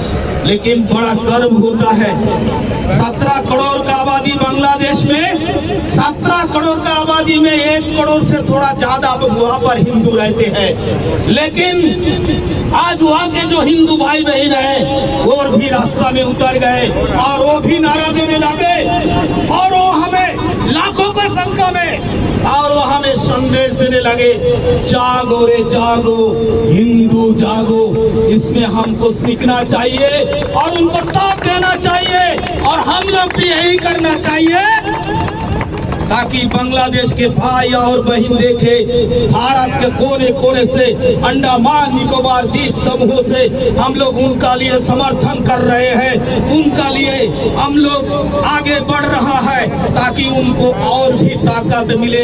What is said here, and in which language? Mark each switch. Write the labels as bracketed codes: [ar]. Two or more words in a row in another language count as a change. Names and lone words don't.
[hi] लेकिन बड़ा गर्व होता है, 17 करोड़ का आबादी बांग्लादेश में, 17 करोड़ का आबादी में 1 करोड़ से थोड़ा ज्यादा वहाँ पर हिंदू रहते हैं। लेकिन आज वहाँ के जो हिंदू भाई बहन है वो भी रास्ता में उतर गए और वो भी नारा देने लगे और वो हमें लाखों की संख्या में और वो हमें संदेश देने लगे, जागो रे जागो, हिंदू जागो। इसमें हमको सीखना चाहिए और उनको साथ देना चाहिए और हम लोग भी यही करना चाहिए ताकि बांग्लादेश के भाई और बहन देखे भारत के कोने कोने से, अंडमान निकोबार द्वीप समूह से हम लोग उनका लिए समर्थन कर रहे हैं, उनका लिए हम लोग आगे बढ़ रहा है ताकि उनको और भी ताकत मिले।